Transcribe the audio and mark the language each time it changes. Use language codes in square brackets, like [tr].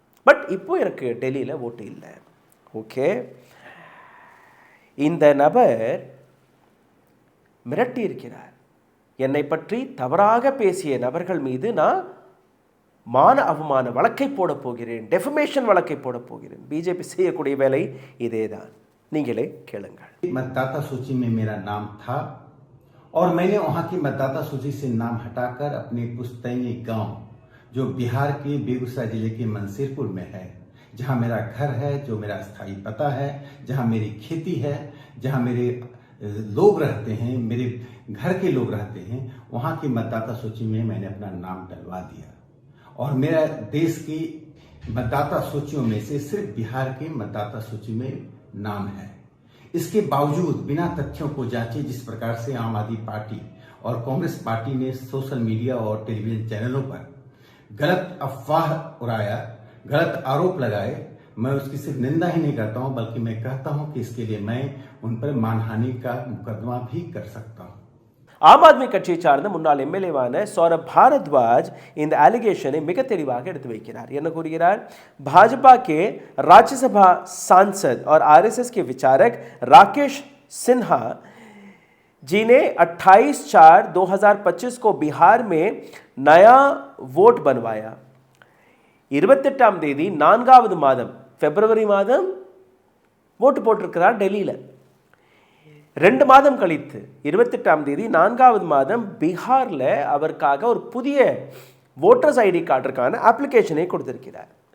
[ta] But இப்போ எனக்கு டெல்லியில் ஓட்டு இல்லை. ஓகே, இந்த நபர் மிரட்டி இருக்கிறார். என்னை பற்றி தவறாக பேசிய நபர்கள் மீது நான் மான அவமான வழக்கை போட போகிறேன், டெஃபமேஷன் வழக்கை போட போகிறேன். பிஜேபி செய்யக்கூடிய வேலை இதே தான். நீங்களே கேளுங்கள். [hi] मतदाता सूची में मेरा नाम था और मैंने वहां की मतदाता सूची से नाम हटाकर अपने पुस्तैनी गांव, जो बिहार के बेगूसराय जिले के मंसीरपुर में है, जहां मेरा घर है, जो मेरा स्थायी पता है, जहां मेरी खेती है, जहां मेरे लोग रहते हैं, मेरे घर के लोग रहते हैं, वहां की मतदाता सूची में मैंने अपना नाम डलवा दिया। और मेरा देश की मतदाता सूचियों में से सिर्फ बिहार की मतदाता सूची में नाम है। इसके बावजूद बिना तथ्यों को जांचे जिस प्रकार से आम आदमी पार्टी और कांग्रेस पार्टी ने सोशल मीडिया और टेलीविजन चैनलों पर गलत अफवाह उड़ाया, गलत आरोप लगाए, मैं उसकी सिर्फ निंदा ही नहीं करता हूं बल्कि मैं कहता हूं कि इसके लिए मैं उन पर मानहानि का मुकदमा भी कर सकता हूं. [ta] ஆம் ஆத்மி கட்சியை சார்ந்த முன்னாள் எம்எல்ஏவான சௌரப் भारद्वाज இந்த அலிகேஷனை மிக தெளிவாக எடுத்து வைக்கிறார். என்ன கூறுகிறார்? [hi] भाजपा के राज्यसभा सांसद और आरएसएस के विचारक राकेश सिन्हा जी ने 28/4/2025 को बिहार में नया वोट बनवाया. [ta] 28ஆம் தேதி 4வது மாதம் பிப்ரவரி மாதம் ஓட்டு போட்டிருக்கிறார் டெல்லியில். 2 மாதம் கழித்து 28ஆம் தேதி 4வது மாதம் பீகாரில் அவருக்காக ஒரு புதிய வோட்டர்ஸ் ஐடி கார்டுக்கான அப்ளிகேஷனை கொடுத்திருக்கிறார்.